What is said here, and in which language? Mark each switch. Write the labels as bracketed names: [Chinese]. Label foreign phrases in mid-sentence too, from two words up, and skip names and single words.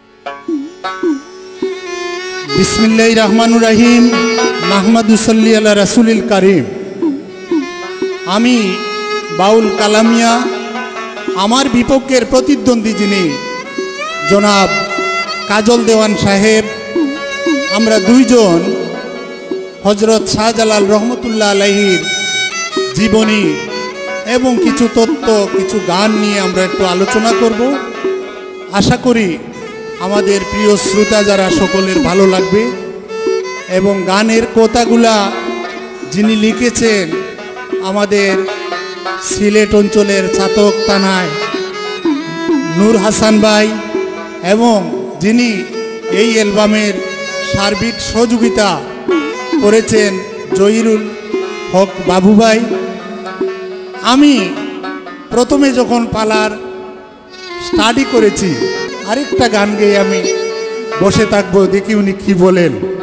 [Arabic] بسم الله الرحمن الرحيم نحمده ونصلي على رسوله الكريم. [Bangla] আমি বাউল কালামিয়া আমার বিপক্ষের প্রতিদ্বন্দ্বী যিনি জনাব কাজল দেওয়ান সাহেব আমরা দুইজন হজরত শাহজালাল রহমতুল্লাহ আলাইহির জীবনী এবং কিছু তত্ত্ব কিছু গান নিয়ে আমরা একটু আলোচনা করব। আশা করি আমাদের প্রিয় শ্রোতা যারা সকলের ভালো লাগবে এবং গানের কথাগুলা যিনি লিখেছেন আমাদের সিলেট অঞ্চলের ছাতক থানায় নূর হাসান ভাই এবং যিনি এই অ্যালবামের সার্বিক সহযোগিতা করেছেন জহিরুল হক বাবু ভাই। আমি প্রথমে যখন পালার স্টাডি করেছি আরেকটা গান গেয়ে আমি বসে থাকবো, দেখি উনি কি বলেন।